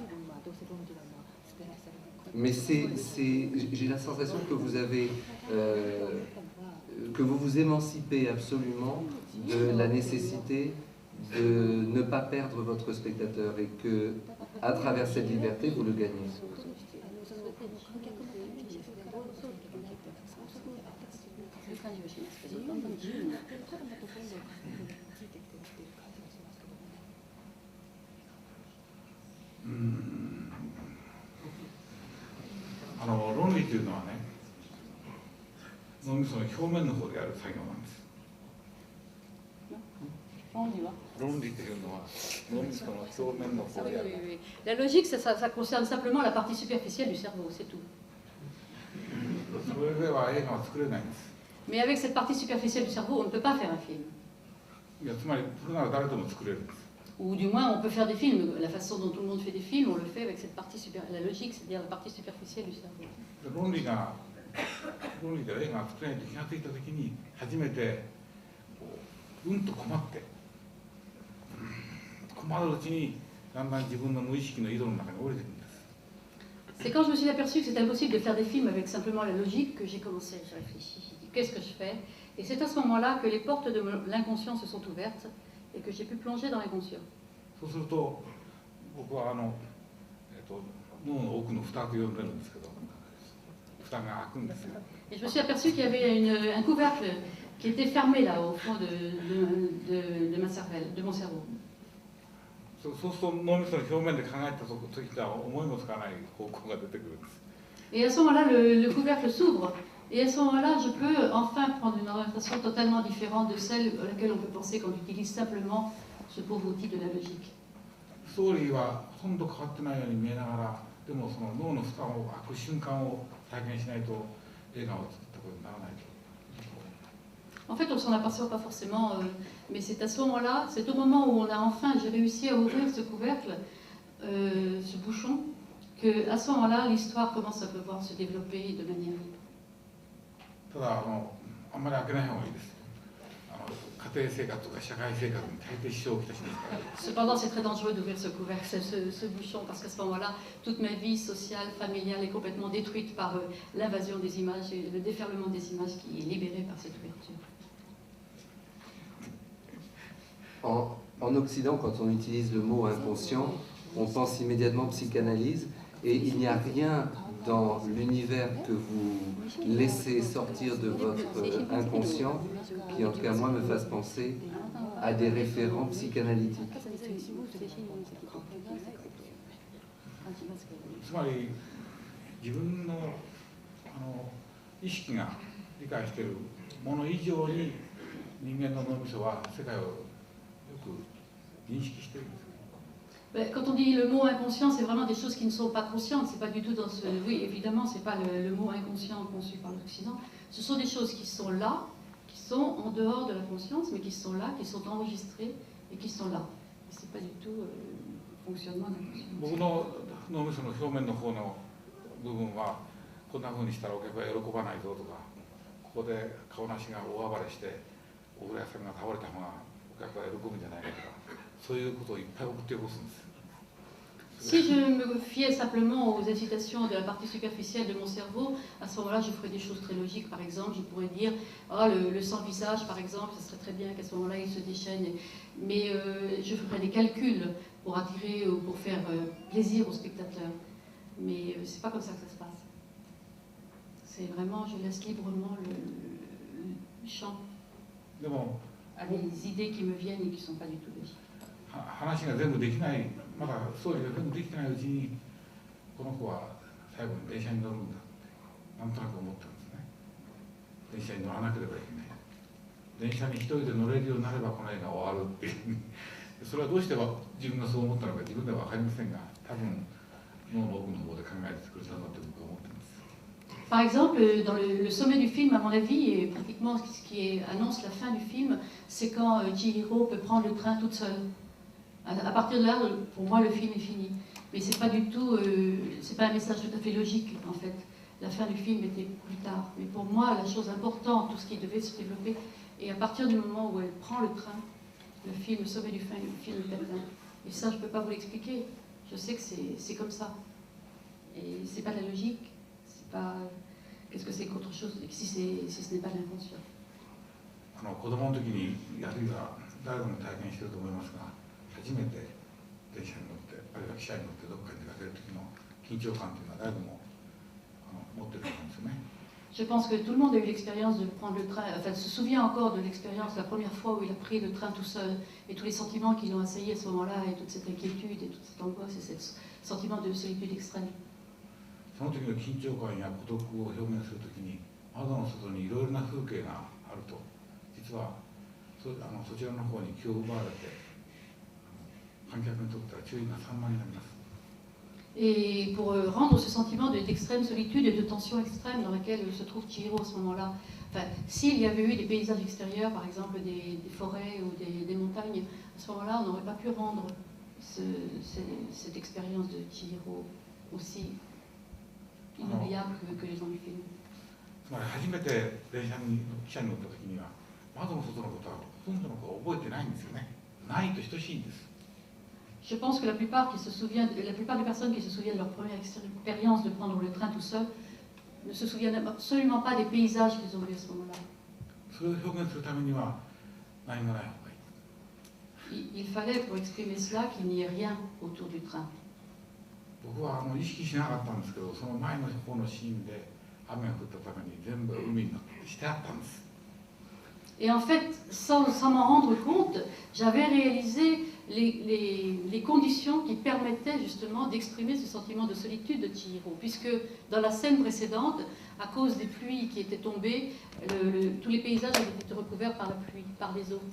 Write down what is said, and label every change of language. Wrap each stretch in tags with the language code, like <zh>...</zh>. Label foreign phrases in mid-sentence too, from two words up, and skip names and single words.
<fr>Mais j'ai la sensation que vous avez, que vous vous émancipez absolument de la nécessité de ne pas perdre votre spectateur et que, à travers cette liberté, vous le gagnez. Hmm.</fr> <ja>論理というのはね、脳みその表面の方でやる作業なんです。論理というのは脳みその表面の方でやる。</ja> <fr>La logique, ça concerne simplement la partie superficielle du cerveau, c'est tout.</fr> <ja>それでは映画は作れないんです。</ja> <fr>Mais avec cette partie superficielle du cerveau, on ne peut pas faire un film.</fr> <ja>いや、つまりそれなら誰でも作れるんです。</ja> <fr>Ou du moins, on peut faire des films. La façon dont tout le monde fait des films, on le fait avec cette partie la logique, c'est-à-dire la partie superficielle du cerveau.</fr> <ja>論理で映画が作れないと気がついたときに初めてと困って困るうちにだんだん自分の無意識の井戸の中に降りてくるんです。</ja> <fr>C'est quand je me suis aperçu que c'était impossible de faire des films avec simplement la logique que j'ai commencé. J'ai réfléchi, j'ai dit qu'est-ce que je fais? Et c'est à ce moment-là que les portes de l'inconscient se sont ouvertes et que j'ai pu plonger dans l'inconscient.</fr> <ja>そうすると僕は脳の奥の蓋と呼んでるんですけど、蓋蓋が開くんですよ。</ja> <fr>Et je me suis aperçue qu'il y avait un couvercle qui était fermé là au fond de ma cervelle, de mon cerveau.</fr> <ja>そうすると脳みその表面で考えた時とは思いもつかない方向が出てくるんです。</ja> <fr>Et à ce moment-là, le couvercle s'ouvre. Et à ce moment-là, je peux enfin prendre une orientation totalement différente de celle à laquelle on peut penser quand on utilise simplement ce pauvre outil de la logique.</fr> <ja>ストーリーはほとんど変わってないように見えながら、でもその脳の負荷を開く瞬間を体験しないと映画を作ったことにならないと。</ja> <fr>En fait, on s'en aperçoit pas forcément, mais c'est à ce moment-là, c'est au moment où on a enfin, j'ai réussi à ouvrir ce couvercle, ce bouchon, que à ce moment-là, l'histoire commence à pouvoir se développer de manière libre.</fr> <ja>ただあんまり開けない方がいいです。家庭生活とか社会生活に大抵支障をきたしますから。</ja> <fr>Cependant, c'est très dangereux d'ouvrir ce couvercle, ce bouchon, parce qu'à ce moment-là, toute ma vie sociale, familiale est complètement détruite par l'invasion des images et le déferlement des images qui est libéré par cette ouverture. En Occident, quand on utilise le mot inconscient, on pense immédiatement psychanalyse, et il n'y a rien dans l'univers que vous laissez sortir de votre inconscient qui, en tout cas moi, me fasse penser à des référents psychanalytiques.</fr> <ja>つまり自分の意識が理解しているもの以上に人間の脳みそは世界をよく認識しているんです。</ja> <fr>Quand on dit le mot inconscient, c'est vraiment des choses qui ne sont pas conscientes. C'est pas du tout dans ce. Oui, évidemment, c'est pas le mot inconscient conçu par l'Occident. Ce sont des choses qui sont là, qui sont en dehors de la conscience, mais qui sont là, qui sont enregistrées et qui sont là. C'est pas du tout le fonctionnement de la conscience.</fr> <ja>僕の脳みその表面の方の部分はこんな風にしたらお客は喜ばないぞとか、ここで顔なしが大暴れしてお風呂屋さんが倒れた方がお客は喜ぶんじゃないかとか、そういうことをいっぱい送って起こすんです。</ja> <fr>Si je me fiais simplement aux incitations de la partie superficielle de mon cerveau, à ce moment-là, je ferais des choses très logiques. Par exemple, je pourrais dire oh, le sans-visage, par exemple, ce serait très bien qu'à ce moment-là, il se déchaîne. Mais je ferais des calculs pour attirer ou pour faire plaisir aux spectateurs. Mais c'est pas comme ça que ça se passe. C'est vraiment, je laisse librement le champ à des idées qui me viennent et qui ne sont pas du tout logiques.</fr> <ja>話が全部できない、まだストーリーが全部できてないうちにこの子は最後に電車に乗るんだってなんとなく思ったんですね。電車に乗らなければいけない。電車に一人で乗れるようになればこの映画終わるっていうそれはどうして自分がそう思ったのか自分では分かりませんが、多分脳の奥の方で考えてくれたんだと僕は思っています。</ja> <fr>Par exemple, dans le sommet du film, à mon avis, et pratiquement ce qui annonce la fin du film, c'est quand Chihiro peut prendre le train toute seule. À partir de là, pour moi, le film est fini. Mais c'est pas du tout, c'est pas un message tout à fait logique en fait. La fin du film était plus tard. Mais pour moi, la chose importante, tout ce qui devait se développer, et à partir du moment où elle prend le train, le film, le sommet du film est atteint. Et ça, je peux pas vous l'expliquer. Je sais que c'est comme ça. Et c'est pas de la logique. C'est pas. Qu'est-ce que c'est qu'autre chose si ce n'est pas l'inconscient.</fr> <ja>子供の時にあるいは誰でも体験していると思いますが。初めて電車に乗ってあるいは汽車に乗ってどこかに出かける時の緊張感というのは誰でも持ってると思うんですよね。</ja> <fr>Je pense que tout le monde a eu l'expérience de prendre le train, enfin se souvient encore de l'expérience la première fois où il a pris le train tout seul et tous les sentiments qui l'ont assailli à ce moment-là et toute cette inquiétude et toute cette angoisse et ce sentiment de solitude extrême.</fr> <ja>その時の緊張感や孤独を表現する時に窓の外にいろいろな風景があると実はそちらの方に気を奪われて</ja> <fr>Et pour rendre ce sentiment d'extrême solitude et de tension extrême dans laquelle se trouve Chihiro à ce moment-là, enfin, s'il y avait eu des paysages extérieurs, par exemple des forêts ou des montagnes, à ce moment-là, on n'aurait pas pu rendre cette expérience de Chihiro aussi inoubliable que les gens du film.</fr> <ja>つまり初めて電車に汽車に乗った時には窓の外のことはほとんどの子は覚えてないんですよね。ないと等しいんです。</ja> <fr>Je pense que la plupart des personnes qui se souviennent de leur première expérience de prendre le train tout seul ne se souviennent absolument pas des paysages qu'ils ont vus à ce moment-là. Il fallait pour exprimer cela qu'il n'y ait rien autour du train.</fr> <ja>僕は意識しなかったんですけど、その前の方のシーンで、 雨が降ったために全部海になってしてあったんです。</ja> <fr>Et en fait, sans m'en rendre compte, j'avais réalisé les conditions qui permettaient justement d'exprimer ce sentiment de solitude de Chihiro, puisque dans la scène précédente, à cause des pluies qui étaient tombées, tous les paysages avaient été recouverts par la pluie, par les eaux.</fr>